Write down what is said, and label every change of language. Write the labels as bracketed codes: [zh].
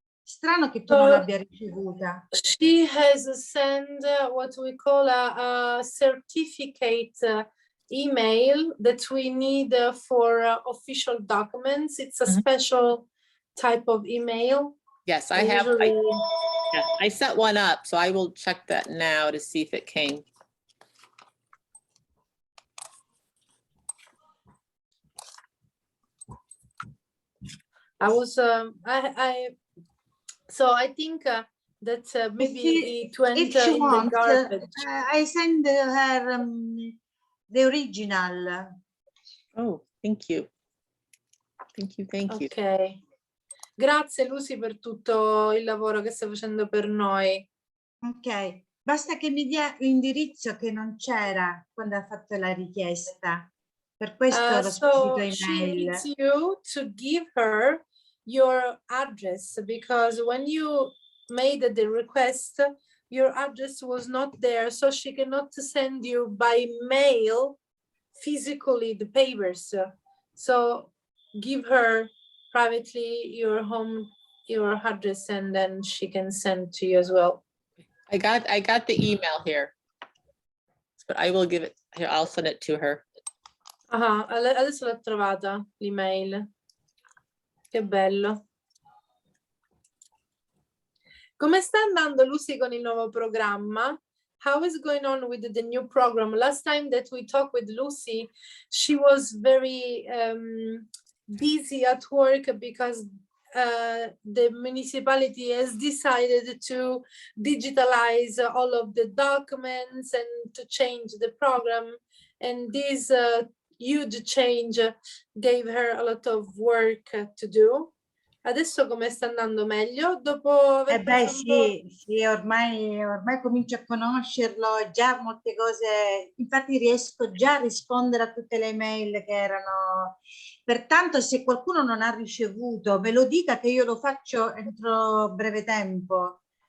[it] Strano che tu non l'abbia ricevuta. [en] She has sent what we call a certificate email that we need for official documents. It's a special type of email. Yes, I have. I set one up, so I will check that now to see if it came. So I think that maybe it went in the garbage. I send her the original. Oh, thank you. Thank you. Ok. [it] Grazie Lucy per tutto il lavoro che stai facendo per noi. Ok, basta che mi dia l'indirizzo che non c'era quando ha fatto la richiesta. Per questo l'ho spedito email. [en] She needs you to give her your address because when you made the request, your address was not there, so she cannot send you by mail physically the papers. So give her privately your address and then she can send to you as well. I got the email here, but I will give it here. I'll send it to her. [it] Adesso l'ho trovata l'email. Che bello. Come sta andando Lucy con il nuovo programma? [en] How is going on with the new program? Last time that we talked with Lucy, she was very busy at work because the municipality has decided to digitalize all of the documents and to change the program. And this huge change gave her a lot of work to do. [it] Adesso come sta andando meglio? Dopo aver preso un po'... Sì, ormai comincio a conoscerlo, già molte cose, infatti riesco già a rispondere a tutte le mail che erano. Pertanto se qualcuno non ha ricevuto, me lo dica che io lo faccio entro breve tempo.